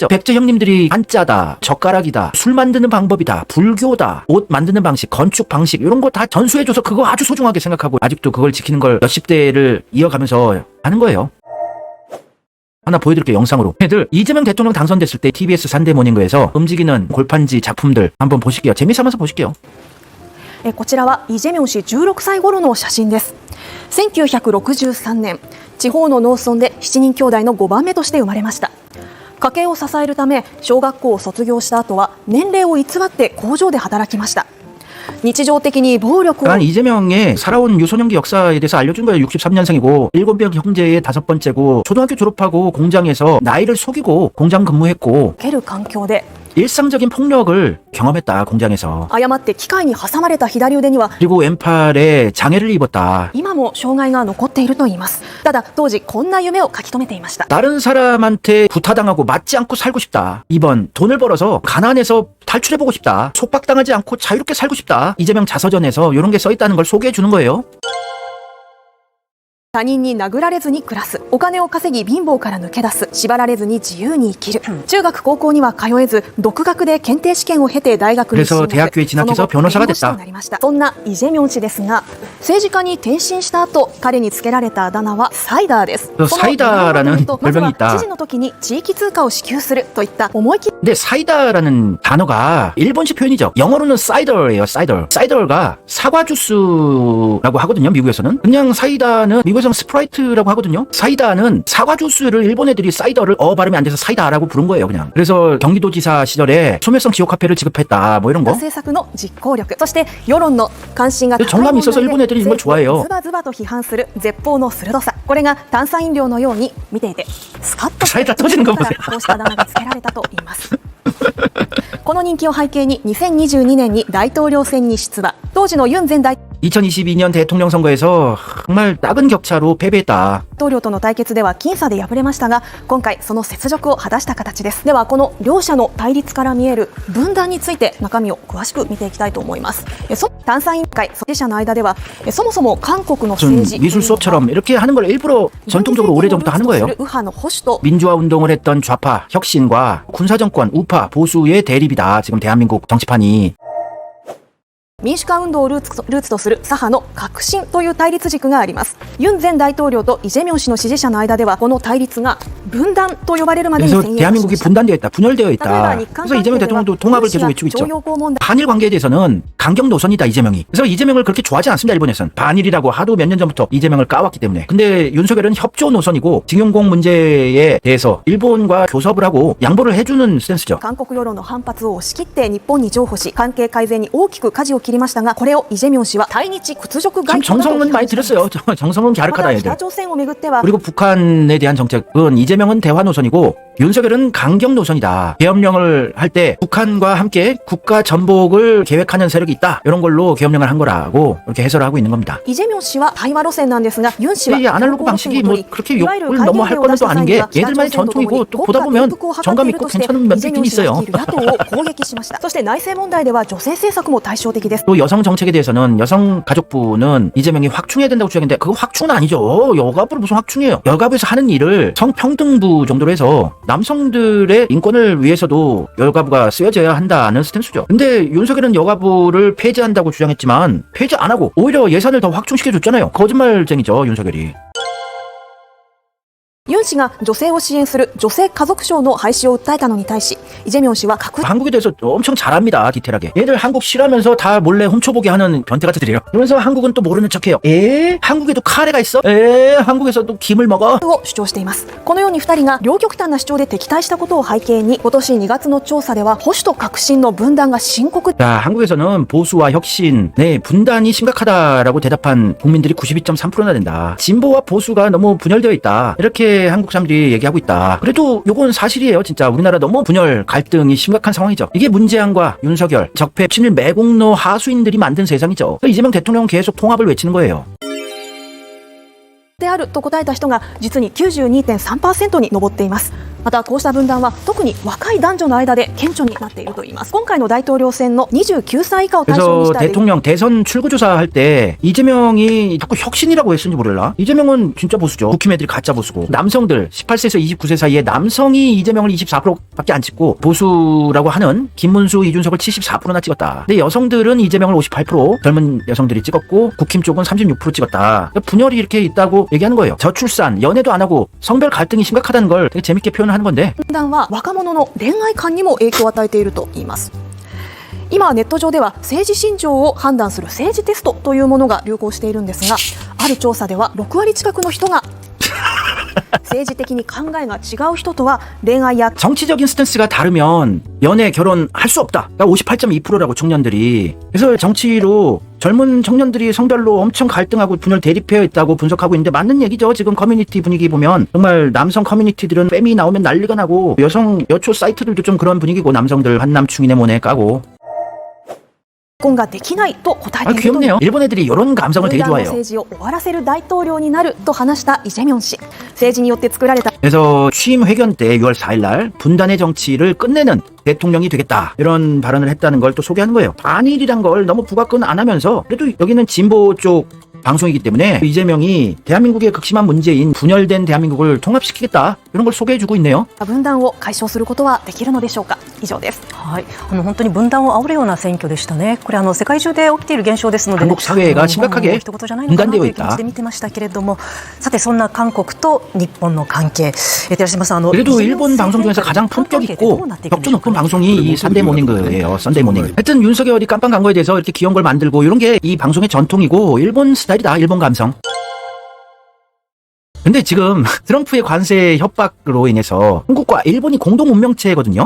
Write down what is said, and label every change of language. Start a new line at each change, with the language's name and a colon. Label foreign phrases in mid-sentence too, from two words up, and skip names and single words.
Korean: 백제 형님들이 한자다, 젓가락이다, 술 만드는 방법이다, 불교다, 옷 만드는 방식, 건축 방식 이런 거 다 전수해줘서 그거 아주 소중하게 생각하고 아직도 그걸 지키는 걸 몇십 대를 이어가면서 하는 거예요. 하나 보여드릴게요. 영상으로. 애들 이재명 대통령 당선됐을 때 TBS 산데모닝거에서 움직이는 골판지 작품들 한번 보실게요. 재미삼아서 보실게요.
Japanese: こちらはイ・ジェミョン氏16歳頃の写真です。1963年、地方の農村で7人兄弟の5番目として生まれました。家計を支えるため小学校を卒業した後は年齢を偽って工場で働きました。日常的に暴力を
Korean: 이재명의 살아온 유소년기 역사에 대해서 알려준 거예요. 63년생이고 7명 형제의 5번째고 초등학교 졸업하고 공장에서 나이를 속이고 공장 근무했고
Japanese: 受ける環境で
Korean: 일상적인 폭력을 경험했다. 공장에서.
Japanese: 誤って機械に挟まれた左腕には
Korean: 그리고 왼팔에 장애를 입었다.
Japanese: 今も障害が残っていると言います。ただ当時こんな夢を書き留めていました。
Korean: 다른 사람한테 구타당하고 맞지 않고 살고 싶다. 2번 돈을 벌어서 가난해서 탈출해보고 싶다. 속박당하지 않고 자유롭게 살고 싶다. 이재명 자서전에서 이런 게 써있다는 걸 소개해주는 거예요.
Japanese: 他人に殴られずに暮らす、お金を稼ぎ貧乏から抜け出す、縛られずに自由に生きる。中学高校には通えず独学で検定試験を経て大学に進学。
Korean: 그래서 대학교에 진학해서 변호사가 됐다.
Japanese: そんなイ・ジェミョン氏ですが、政治家に転身した後、彼につけられたあだ名はサイダーです。
Korean: 사이다라는 별명이 있다.
Japanese: 知事の時に地域通貨を支給するといった思い切り
Korean: 근데 사이다라는 단어가 일본식 표현이죠. 영어로는 사이더예요. 사이더가 사과 주스라고 하거든요. 미국에서는. 그냥 사이다는 미국에서는 스프라이트라고 하거든요. 사이다는 사과 주스를 일본 애들이 사이더를 발음이 안 돼서 사이다라고 부른 거예요. 그냥. 그래서 경기도지사 시절에 소멸성 지역 화폐를 지급했다. 뭐 이런 거.
Japanese: 政策の実行力、そして世論の関心が高い
Korean: 정감이 있어서 일본 애들이 이걸 좋아해요.
Japanese: ズバズバと批判する絶法の鋭さ、これが炭酸飲料のように見ていてスカッと
Korean: 사이다 터지는 거 보세요.
Japanese: こうしたあだ名がつけられたと言います。この人気を背景に2022年に大統領選に出馬。当時のユン前大
Korean: 2022년 대통령 선거에서 정말 작은 격차로 패배했다.
Japanese: 統領との対決では僅差で敗れましたが、今回その雪辱を果たした形です。ではこの両者の対立から見える分断について中身を詳しく見ていきたいと思います。炭酸委員会支持者の間ではそもそも韓国の
Korean: 무슨
Japanese: 政治
Korean: 미술 수업처럼 이렇게 하는 걸 일부러 전통적으로 오래전부터 하는 거예요.
Japanese: 右派の保守と
Korean: 민주화 운동을 했던 좌파 혁신과 군사정권 우파 보수의 대립이다. 지금 대한민국 정치판이.
Japanese: 民主化運動をルーツとする左派の革新という対立軸があります。ユン前大統領とイ・ジェミョン氏の支持者の間ではこの対立が分断と呼ばれるまでに
Korean: 그래서
Japanese: 先鋭化しま
Korean: 대한민국이
Japanese: した。
Korean: 분단되어 있다. 분열되어 있다. 그래서 이재명 대통령도 통합을 계속 외치고 있죠. 한일 관계에 대해서는 강경 노선이다. 이재명이. 그래서 이재명을 그렇게 좋아하지 않습니다. 일본에서는. 반일이라고 하도 몇 년 전부터 이재명을 까왔기 때문에. 근데 윤석열은 협조 노선이고 징용공 문제에 대해서 일본과 교섭을 하고 양보를 해주는 스탠스죠.
Japanese: 韓国世論の反発を押し切って日本に譲歩し関係改善に大きく舵を切りましたが、これをイ・ジェミョン氏は対日屈辱外
Korean: 참
Japanese: 交だと
Korean: 정성은 많이 들였어요. 정성은
Japanese: また
Korean: 갸륵하다
Japanese: 北
Korean: 얘들.
Japanese: 朝鮮をめぐっては
Korean: 그리고 북한에 대한 정책은 이재명은 대화 노선이고 윤석열은 강경 노선이다. 계엄령을 할 때 북한과 함께 국가 전복을 계획하는 세력이 있다. 이런 걸로 계엄령을 한 거라고 이렇게 해설을 하고 있는 겁니다.
Japanese: イ・ジェミョン氏は対話路線なんですが、ユン氏は
Korean: 이 아날로그 방식이 뭐 그렇게 욕을 너무 할 거는 또 아닌 게 얘들만의 전통이고 또 보다 보면 정감 있고 괜찮은 면들이 좀 있어요.
Japanese: 野党を攻撃しました。そして内政問題では女性政策も対照的です。
Korean: 또 여성 정책에 대해서는 여성가족부는 이재명이 확충해야 된다고 주장했는데 그거 확충은 아니죠. 여가부를 무슨 확충이에요. 여가부에서 하는 일을 성평등부 정도로 해서 남성들의 인권을 위해서도 여가부가 쓰여져야 한다는 스탠스죠. 근데 윤석열은 여가부를 폐지한다고 주장했지만 폐지 안 하고 오히려 예산을 더 확충시켜줬잖아요. 거짓말쟁이죠, 윤석열이.
Japanese: ユン氏が女性を支援する女性家族省の廃止を訴えたのに対し、イ・ジェミョン氏は確
Korean: 한국에 대해서 엄청 잘합니다. 디테일하게. 얘들 한국 싫어하면서 다 몰래 훔쳐보게 하는 변태같이들이에요. 그러면서 한국은 또 모르는 척해요. 한국에도 카레가 있어? 한국에서도 김을 먹어?
Japanese: を主張しています。このように2人が両極端な主張で敵対したことを背景に、今年2月の調査では保守と革新の分断が深刻。
Korean: 자, 한국에서는 보수와 혁신, 분단이 심각하다라고 대답한 국민들이 92.3%나 된다. 진보와 보수가 너무 분열되어 있다. 이렇게 한국 사람들이 얘기하고 있다. 그래도 요건 사실이에요. 진짜 우리나라 너무 분열, 갈등이 심각한 상황이죠. 이게 문재안과 윤석열, 적폐, 친일 매국노 하수인들이 만든 세상이죠. 이재명 대통령은 계속 통합을 외치는 거예요.
Japanese: であると答えた人が実に 92.3% に上っています。またこうした分断は特に若い男女の間で顕著になっているといいます。今回の大統領選の29歳以下を対象に
Korean: 그래서
Japanese: した
Korean: 대통령 대선 출구조사 할 때 이재명이 자꾸 혁신이라고 했는지 모를라. 이재명은 진짜 보수죠. 국힘 애들이 가짜 보수고 남성들 18세에서 29세 사이에 남성이 이재명을 24%밖에 안 찍고 보수라고 하는 김문수, 이준석을 74%나 찍었다. 근데 여성들은 이재명을 58% 젊은 여성들이 찍었고 국힘 쪽은 36% 찍었다. 분열이 이렇게 있다고 얘기하는 거예요. 저출산, 연애도 안 하고 성별 갈등이 심각하다는 걸 되게 재밌게 표현하는 건데
Japanese: 分断は若者の恋愛観にも影響を与えているといいます。今ネット上では政治信条を判断する政治テストというものが流行しているんですが、ある調査では6割近くの人が政治的に考えが違う人とは恋愛や
Korean: 정치적인 스탠스가 다르면 연애, 결혼 할 수 없다. 그러니까 58.2%라고 청년들이. 그래서 정치로 젊은 청년들이 성별로 엄청 갈등하고 분열 대립해 있다고 분석하고 있는데 맞는 얘기죠. 지금 커뮤니티 분위기 보면 정말 남성 커뮤니티들은 빼미 나오면 난리가 나고 여성 여초 사이트들도 좀 그런 분위기고 남성들 한남충이네 뭐네 까고
Japanese: 婚ができないと答えていると
Korean: 귀엽네요. 일본 애들이 이런 감성을 되게
Japanese: 分断の
Korean: 좋아해요.
Japanese: 政治を終わらせる大統領になると話したイ・ジェミョン氏。政治によって作られた
Korean: 그래서 취임 회견 때 6월 4일 날 분단의 정치를 끝내는 대통령이 되겠다 이런 발언을 했다는 걸 또 소개하는 거예요. 반일이란 걸 너무 부각은 안 하면서 그래도 여기는 진보 쪽 방송이기 때문에 이재명이 대한민국의 극심한 문제인 분열된 대한민국을 통합시키겠다 이런 걸 소개해주고 있네요.
Japanese: 分断を解消することはできるのでしょうか。以上です。はい、本当に分断を煽るような選挙でしたね。これ世界中で起きている現象ですので、
Korean: 한국 사회가 심각하게
Japanese: 一言じゃないのかなと
Korean: 분단되어
Japanese: いう気持ち
Korean: 있다.
Japanese: で見てましたけれども、さてそんな韓国と日本の関係、寺島さん
Korean: 그래도 일본 방송 중에서 가장 품격 있고 격조 높은 방송이 이 썬데이 모닝그예요. 썬데이 모닝. 하여튼 윤석열이 깜빵 간 거에 대해서 이렇게 귀여운 걸 만들고 이런 게 이 방송의 전통이고 일본 스타일이다. 일본 감성. 근데 지금 트럼프의 관세 협박으로 인해서 한국과 일본이 공동 운명체거든요.